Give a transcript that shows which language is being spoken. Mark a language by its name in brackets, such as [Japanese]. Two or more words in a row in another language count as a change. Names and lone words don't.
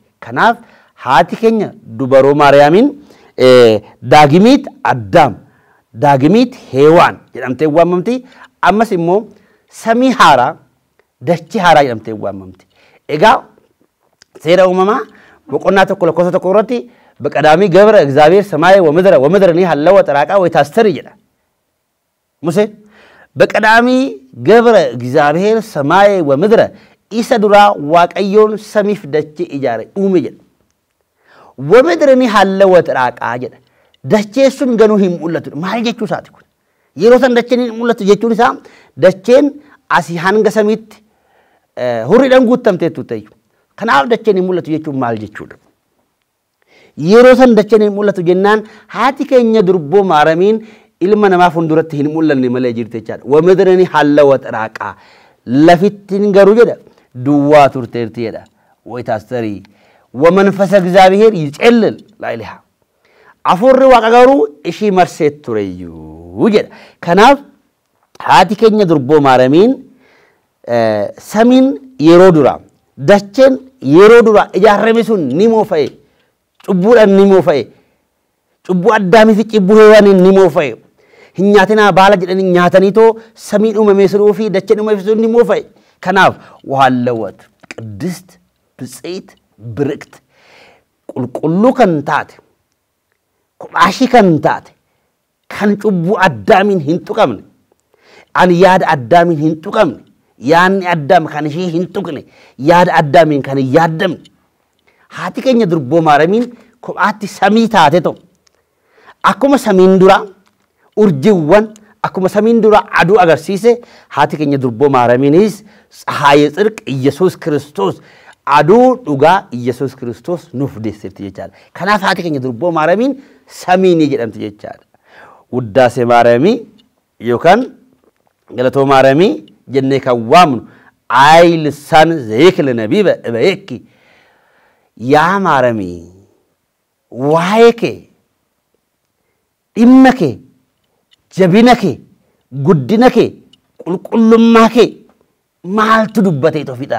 [Oromo] Kanaaf haati keenya dubaroo maariyaamiin daagimiit Addaam daagimiit Heewaan jedhamtee waamamti. Ammas immoo samii haaraa dachee haaraa jedhamtee waamamti. Egaa seera uumamaa boqonnaa tokko lakkoofsa tokko irratti baqadaamii gabra [Geez] እግዚአብሔር ሰማይ ወምድርን ሀለወ ጠራቃ ወይታስተር [Oromo] jedha. Museen baqadaamii gabra [Geez] እግዚአብሔር ሰማይ ወምድር [Oromo] isa duraa waaqayyoon samiif dachee ijaare uume jedha. [Geez] ወምድርን ሀለወ ጠራቃ jedha. [Oromo] Dachee sun ganuu hin mul'atu. Maal jechuu isaati kun? Yeroo san dacheen hin mul'atu jechuun isaa dacheen asii hanga samiitti hurriidhaan guutamteettu ta'e. Kanaaf dacheen hin mul'atu jechuun maal jechuudha? Yeroo san dacheen hin mul'atu jennaan haati keenya durboo maaramiin ilma namaa fuulduratti hin mul'anne malee jirti jechaadha. [Geez] ወምድርን ሀለወ ጠራቃ [Oromo] lafittiin garuu jedha duwwaa turteerti jedha. [Geez] ወይታስተሪ ወመንፈሰ እግዚአብሔር ይጨልል ላይልሃ አፉሪ [Oromo] ዋqa garuu ishii marseet tureyyuu jedha. Kanaaf haati keenya durboo maaramiin samiin yeroo duraa dacheen yeroo duraa ijaarame sun ni moofa'e. Cubbuudhaan ni moofa'e. Cubbuu Addaamii fi cubbuu Heewaaniin ni moofa'e. Hin nyaatinaa baala jedhanii nyaataniitoo samiin uumamee sunuu fi dacheen uumamee sun ni moofa'e. Kanaaf wahallawat [Geez] ቅድስት ብፅዕት ብርቅት [Oromo] qulqulluu kan taate kophaashii kan taate kan cubbuu Addaamiin hin tuqamne an yaada Addaamiin hin tuqamne yaanni Addaam kan ishee hin tuqne yaada Addaamiin kan hin yaaddamne haati keenya durboo maaramiin kophaatti samii taate ta'u akkuma samiin duraa urjiiwwan akkuma samiin duraa aduu agarsiise haati keenya durboo maaramiinis [Geez] ፀሐየ ጽድቅ ኢየሱስ ክርስቶስ [Oromo] aduu dhugaa Yesuus Kiristoos nuuf deessifti jechaadha. Kanaaf haati keenya durboo maaramiin samiinii jedhamti jechaadha. Wuddaasee maaramii yookaan galatoo maaramii jennee kan waamnu ayi lisaan zeekle nabiiba ebayekki yaa maaramii waa'ee kee dhimma kee jabina kee guddina kee qulqullummaa kee maaltu dubbatee tofidha.